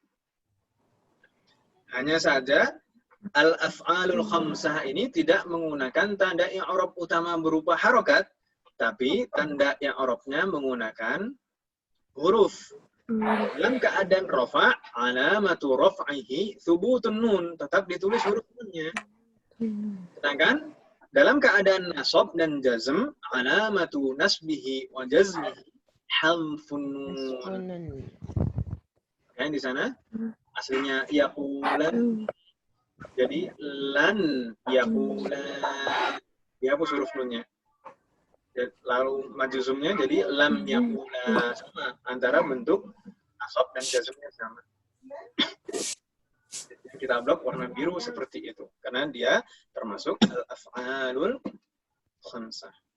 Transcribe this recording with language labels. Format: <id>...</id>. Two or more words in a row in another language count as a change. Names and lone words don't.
<id>Hanya saja</id> <ar>الأفعال الخمسة</ar> <id>ini tidak menggunakan tanda i'rab utama berupa harokat, tapi tanda i'rabnya menggunakan huruf. Dalam keadaan rafa',</id> <ar>علامة رفعه ثبوت النون,</ar> <id>tetap ditulis huruf nunnya. Sedangkan dalam keadaan nasab dan jazm,</id> <ar>علامة نصبه وجزمه حذف النون.</ar> <id>Kan di sana aslinya yaqulan, jadi</id> <ar>لن يقولان,</ar> <id>dihapus huruf nunnya. Lalu majzumnya jadi</id> <ar>لم يقولا,</ar> <id>sama antara bentuk nasab dan jazmnya sama. Kita blok warna biru seperti itu karena dia termasuk</id> <ar>الأفعال الخمسة.</ar>